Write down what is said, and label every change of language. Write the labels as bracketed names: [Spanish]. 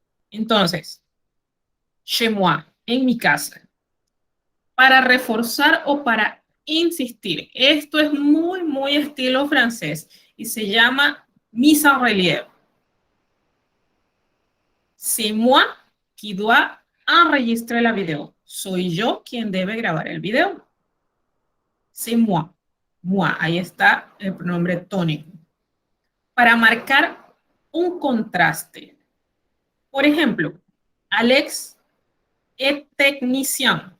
[Spanish] Entonces, [French] chez moi, [Spanish] en mi casa. Para reforzar o para insistir. Esto es muy, muy estilo francés y se llama mise en relief. [French] C'est moi qui dois enregistrer la video. [Spanish] Soy yo quien debe grabar el video. [French] C'est moi. Moi. [Spanish] Ahí está el pronombre tónico. Para marcar un contraste. Por ejemplo, [French] Alex est technicien.